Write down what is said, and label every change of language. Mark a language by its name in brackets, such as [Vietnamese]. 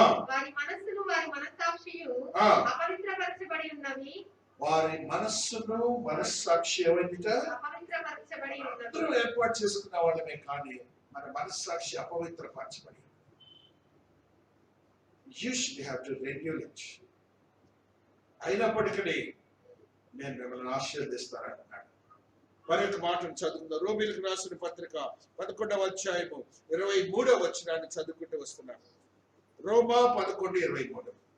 [Telugu] వారి మనస్సును వారి మనస్సాక్షియు అపవిత్రపరచబడి ఉన్నవి. వారి మనస్సును మనస్సాక్షి అపవిత్రపరచబడి ఉన్నవి. ఏర్పాటు చేసుకున్న వాళ్ళమే కానీ మన మనస్సాక్షి అపవిత్రపరచబడి. [English] You should have to renew it. [Telugu] అయినప్పటికీ నేను మిమ్మల్ని ఆశీర్వదిస్తానంటున్నాడు. మరి ఒక మాటను చదువుకుందాం. రోమీయులకు రాసిన పత్రిక 11వ అధ్యాయము 23వ వచనాన్ని చదువుకుంటూ వస్తున్నాను. రోమా 11:23.